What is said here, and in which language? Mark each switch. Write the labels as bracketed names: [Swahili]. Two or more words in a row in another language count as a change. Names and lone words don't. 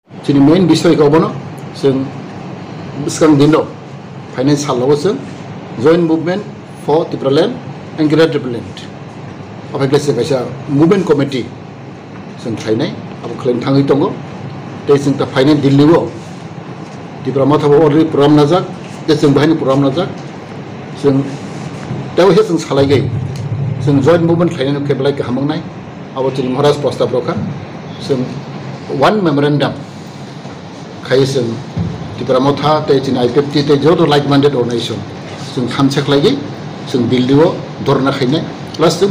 [Bodo] जोंनि मेन बिषय गावबोनो जों बिसिबां दिनाव [English] फाइनेन्स सालाव [Bodo] जों [English] Joint Movement for [Bodo] Tipraland एंड ग्रेटर Tipraland अब लोगोसे कैसा [English] movement committee [Bodo] जों थायनाय अब खालामनो थाङै दङ दै जों दा फाइनेन्स दिल्लीआव Tipra मथाबो [English] already program [Bodo] नाजाक दै जों बेहायनो प्रग्राम नाजाक जों दावहे जों सालायगै जों [English] joint movement [Bodo] खालामनो केबलाय गाहामनाय अब जों [Hindi] महाराज प्रस्ताव रखा [Bodo] जों [English] one memorandum [Bodo] खायो जों Tipra मथा दै जों IPFT दै जो [English] like minded organisation [Bodo] जों थामसे खालायगै जों दिल्लीआव धरना खायनाय प्लस जों